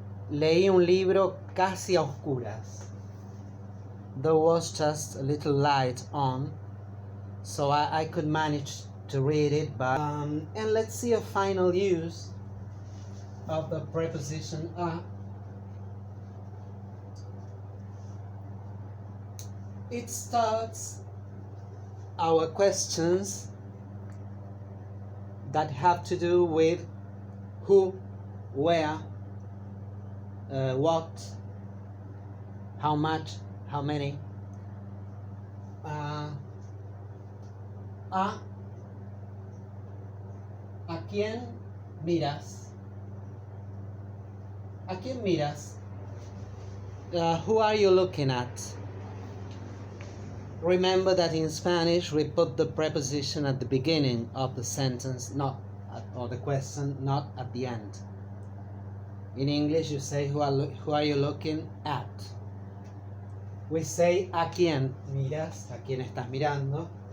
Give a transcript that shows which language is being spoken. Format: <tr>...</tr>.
<es>Leí un libro casi a oscuras.</es> <en>There was just a little light on, so I could manage to read it. But and let's see a final use of the preposition a. It starts our questions that have to do with who, where, what, how much, how many.</en> <es>¿A quién miras? ¿A quién miras?</es> <en>Who are you looking at? Remember that in Spanish we put the preposition at the beginning of the sentence, or the question, not at the end. In English you say who are you looking at? We say</en> <es>a quién miras, a quién estás mirando.</es>